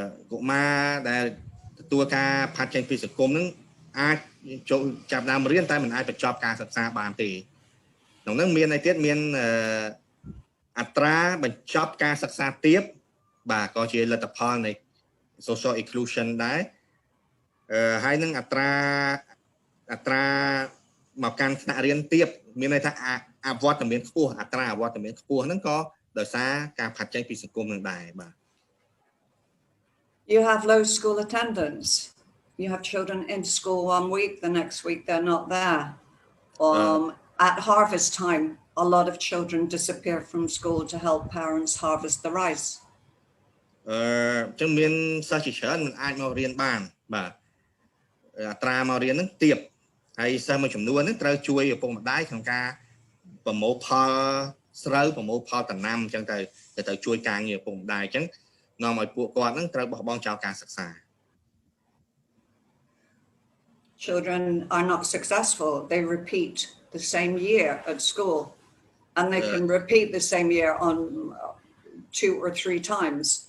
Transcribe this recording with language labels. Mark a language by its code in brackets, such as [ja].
[km] កុមារដែលទទួលការផាត់ចេញពីសង្គមហ្នឹងអាចចូលចាប់ដើមរៀនតែមិនអាចបញ្ចប់ការសិក្សាបានទេក្នុងហ្នឹងមានអីទៀតមានអត្រាបញ្ចប់ការសិក្សាទាបបាទក៏ជាលទ្ធផលនៃ social inclusion ដែរហើយនឹងអត្រាមកកាន់ថ្នាក់រៀនទាបមានន័យថាអវត្តមានខ្ពស់អត្រាអវត្តមានខ្ពស់ហ្នឹងក៏ដោយសារការផាត់ចេញពីសង្គមនឹងដែរបាទ [en] You have low school attendance. You have children in school 1 week, the next week they're not there. At harvest time, a lot of children disappear from school to help parents harvest the rice. [km] ចឹងមានសិស្សជាច្រើនមិនអាចមករៀនបានបាទអត្រាមករៀនហ្នឹងទាបហើយសិស្សមួយចំនួនហ្នឹងត្រូវជួយឪពុកម្ដាយក្នុងការប្រមូលផលស្រូវប្រមូលផលដំណាំអញ្ចឹងទៅជួយការងារឪពុកម្ដាយអញ្ចឹងនាំឲ្យពួកគាត់ហ្នឹងត្រូវបោះបង់ចោលការសិក្សា [en] Children are not successful. They repeat the same year at school, and they can repeat the same year on 2 or 3 times.